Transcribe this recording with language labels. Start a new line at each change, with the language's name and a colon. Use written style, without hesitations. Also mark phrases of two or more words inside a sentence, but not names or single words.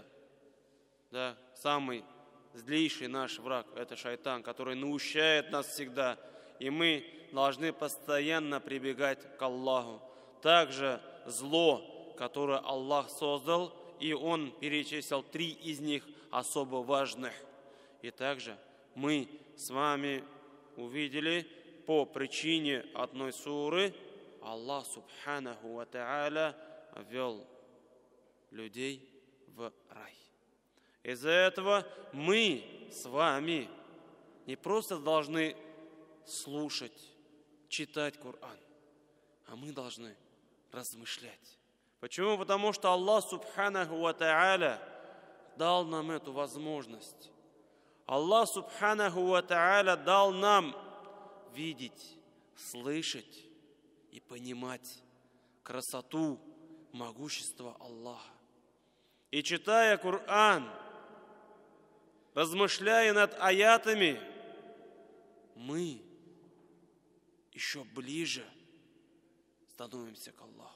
Russian: Самый злейший наш враг – это шайтан, который наущает нас всегда, и мы должны постоянно прибегать к Аллаху. Также зло, которое Аллах создал, и Он перечислил 3 из них особо важных. И также мы с вами увидели, по причине одной суры Аллах
Arabic: سبحانه وتعالى
Russian: ввел людей в рай. Из-за этого мы с вами не просто должны слушать, читать Коран, а мы должны размышлять. Почему? Потому что Аллах
Arabic: سبحانه وتعالى
Russian: дал нам эту возможность. Аллах
Arabic: سبحانه وتعالى
Russian: дал нам видеть, слышать и понимать красоту, могущество Аллаха. И читая Коран, размышляя над аятами, мы еще ближе становимся к Аллаху.